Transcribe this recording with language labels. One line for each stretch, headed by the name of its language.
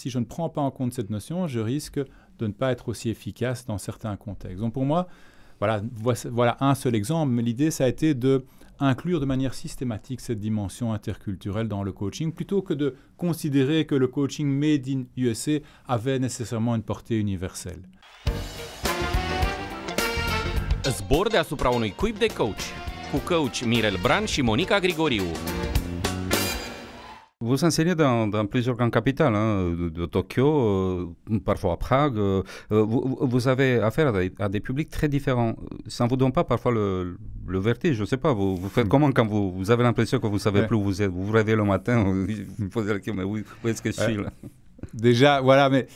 French: Si je ne prends pas en compte cette notion, je risque de ne pas être aussi efficace dans certains contextes. Donc pour moi, voilà un seul exemple, mais l'idée, ça a été d'inclure de manière systématique cette dimension interculturelle dans le coaching, plutôt que de considérer que le coaching
English: made in USA
French: avait nécessairement une portée universelle.
Romanian: Zbor deasupra unui cuib de coach, cu coach Mirel Bran și Monica Grigoriu.
French: Vous enseignez dans plusieurs grandes capitales, hein, de Tokyo, parfois à Prague. Vous avez affaire à des publics très différents. Ça ne vous donne pas parfois le vertige? Je ne sais pas, vous faites comment quand vous avez l'impression que vous ne savez plus où vous êtes? Vous vous réveillez le matin, vous vous posez la question, mais où est-ce que je suis là?